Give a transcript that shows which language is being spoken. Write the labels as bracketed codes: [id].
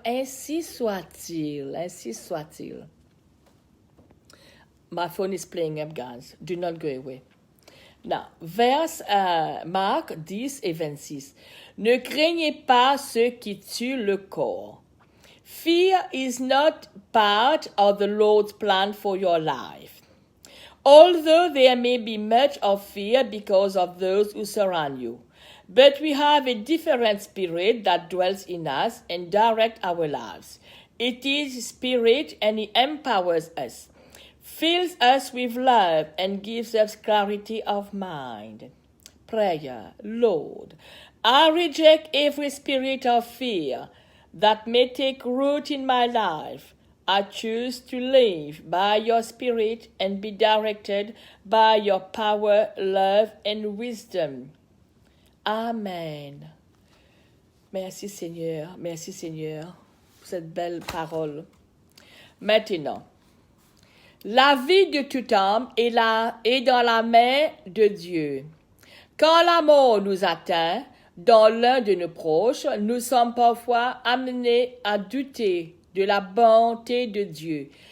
[fr] Ainsi soit-il, ainsi soit-il. [en] My phone is playing up, guys. Do not go away. Now, [fr] vers Marc 10 et 26. Ne craignez pas ceux qui tuent le corps. [en] Fear is not part of the Lord's plan for your life. Although there may be much of fear because of those who surround you, but we have a different spirit that dwells in us and directs our lives. It is spirit and it empowers us, fills us with love and gives us clarity of mind. Prayer. Lord, I reject every spirit of fear that may take root in my life. I choose to live by your spirit and be directed by your power, love and wisdom. Amen. [fr] Merci Seigneur pour cette belle parole. Maintenant, la vie de toute âme est dans la main de Dieu. Quand la mort nous atteint, dans l'un de nos proches, nous sommes parfois amenés à douter de la bonté de Dieu.